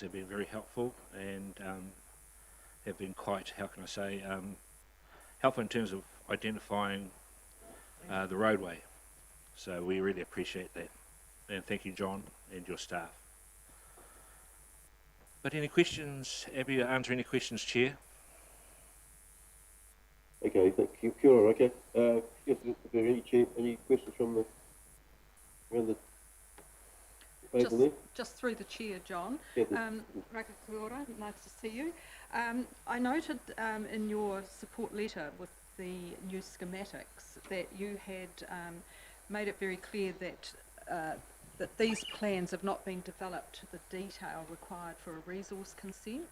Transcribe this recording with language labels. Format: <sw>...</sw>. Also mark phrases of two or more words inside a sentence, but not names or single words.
<en>They've been very helpful and have been quite, how can I say, helpful in terms of identifying the roadway. So we really appreciate that. And thank you, John, and your staff. But any questions? Happy to answer any questions, Chair. Okay, thank you.</en> <mi>Kia ora,</mi> <en>okay. If there are any questions from around the table there? Just through the chair, John. Yeah,</en> <mi>Raka kia ora,</mi> <en>nice to see you. I noted in your support letter with the new schematics that you had made it very clear that that these plans have not been developed to the detail required for a resource consent.</en>